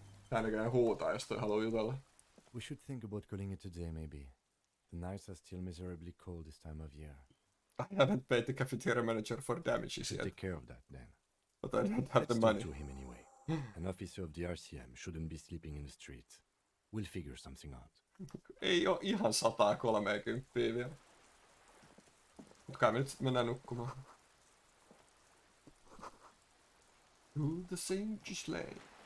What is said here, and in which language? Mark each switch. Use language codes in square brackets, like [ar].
[fi] Tää näköjään huutaa, jos toi haluaa jutella. [en] We should think about calling it a day, maybe. The nights are still miserably cold this time of year. I haven't paid the cafeteria manager for damages yet. Take care of that, then. But I don't have the Let's money. talk to him anyway. An officer of the RCM shouldn't be sleeping in the streets. We'll figure something out. [fi] Ei oo ihan 130 vielä. Mut kai me nyt sit mennään nukkumaan. [en] Through the Saint Lane.